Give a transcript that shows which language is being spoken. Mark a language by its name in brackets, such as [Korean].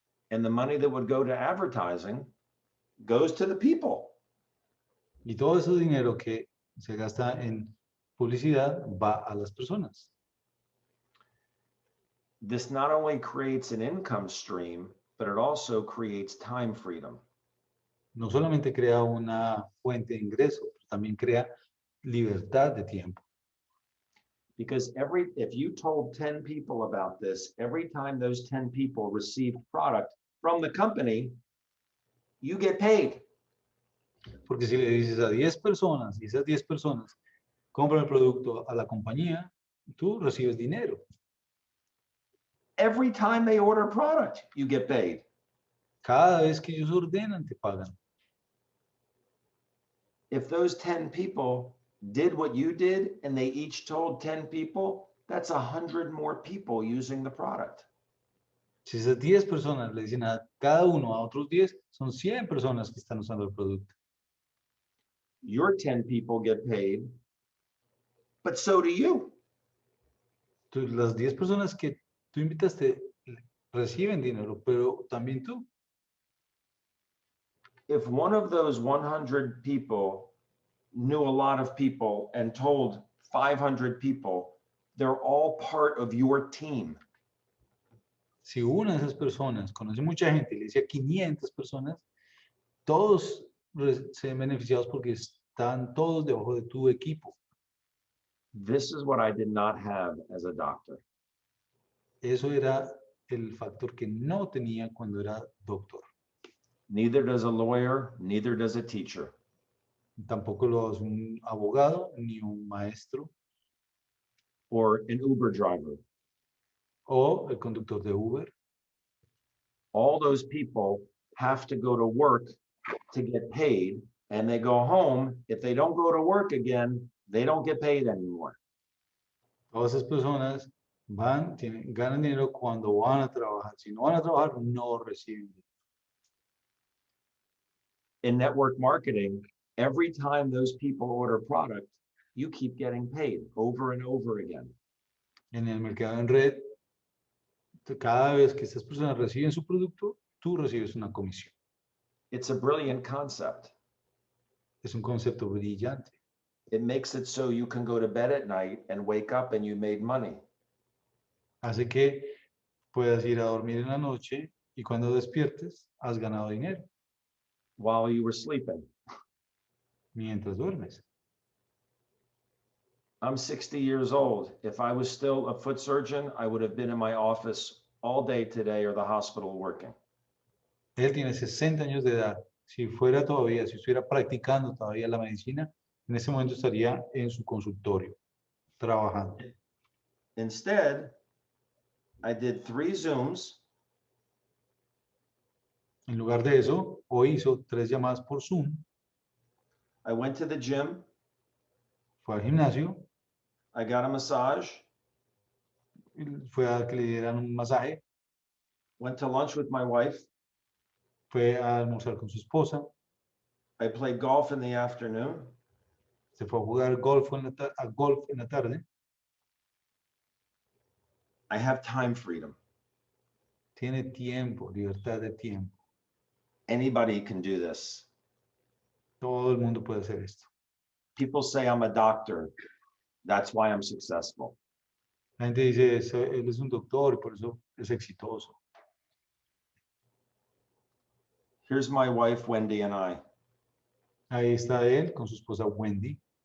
[English] And the money that would go to advertising goes to the people. [Spanish] Y todo ese dinero que se gasta en publicidad va a las personas. [English] This not only creates an income stream, but it also creates time freedom. [Spanish] No solamente crea una fuente de ingreso, pero también crea libertad de tiempo. [English] Because if you told 10 people about this, every time those 10 people received product from the company, you get paid. [Spanish] Porque si le dices a 10 personas y esas 10 personas compran el producto a la compañía, tú recibes dinero. [English] Every time they order a product, you get paid. [Spanish] Cada vez que ellos ordenan, te pagan. [English] If those 10 people did what you did and they each told 10 people, that's 100 more people using the product. [Spanish] Si esas 10 personas le dicen a cada uno a otros 10, son 100 personas que están usando el producto. [English] your 10 people get paid, but so do you. [Spanish] Las 10 personas que tú invitaste reciben dinero, pero también tú. [English] If one of those 100 people knew a lot of people and told 500 people, they're all part of your team. [Spanish] Si una de esas personas conoce mucha gente y le dice a 500 personas, todos se ven beneficiados porque están todos debajo de tu equipo. [English] This is what I did not have as a doctor. [Spanish] Eso era el factor que no tenía cuando era doctor. [English] Neither does a lawyer, neither does a teacher. [Spanish] Tampoco lo es un abogado ni un maestro [English] Or an Uber driver. [Spanish] o el conductor de Uber. [English] All those people have to go to work to get paid, and they go home. If they don't go to work again, they don't get paid anymore. [Spanish] Todas esas personas ganan dinero cuando van a trabajar. Si no van a trabajar, no reciben dinero. [English] In network marketing, every time those people order product, you keep getting paid over and over again. [Spanish] En el mercado en red, cada vez que estas personas reciben su producto, tú recibes una comisión. [English] It's a brilliant concept. [Spanish] Es un concepto brillante. [English] It makes it so you can go to bed at night and wake up and you made money. [Spanish] Hace que puedas ir a dormir en la noche y cuando despiertes, has ganado dinero [English] While you were sleeping. [Spanish] mientras duermes. [English] I'm 60 years old. If I was still a foot surgeon, I would have been in my office all day today or the hospital working. [Spanish] Él tiene 60 años de edad. Si estuviera practicando todavía la medicina, en ese momento estaría en su consultorio, trabajando. [English] Instead, I did 3 Zooms. [Spanish] En lugar de eso, hoy hizo 3 llamadas por Zoom, [English] I went to the gym. [Spanish] fue al gimnasio, [English] I got a massage. [Spanish] fue a que le dieran un masaje, [English] Went to lunch with my wife. [Spanish] fue a almorzar con su esposa, [English] I played golf in the afternoon. [Spanish] se fue a jugar golf en la tarde. [English] I have time freedom. [Spanish] Tiene tiempo, libertad de tiempo. [English] Anybody can do this. [Spanish] Todo el mundo puede hacer esto. [English] People say I'm a doctor. That's why I'm successful. [Spanish] La gente dice, él es un doctor y por eso es exitoso. [English] Here's my wife, Wendy, and I. [Spanish] Ahí está él con su esposa Wendy.